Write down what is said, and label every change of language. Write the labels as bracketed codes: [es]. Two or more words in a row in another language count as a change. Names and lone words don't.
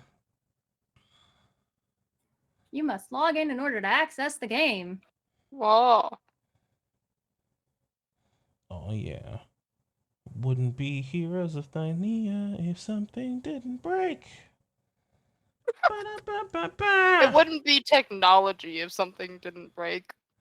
[en] You must log in order to access the game. Whoa. Oh yeah. Wouldn't be heroes of Thylea if something didn't break. Ba-da-ba-ba-ba. It wouldn't be technology if something didn't break.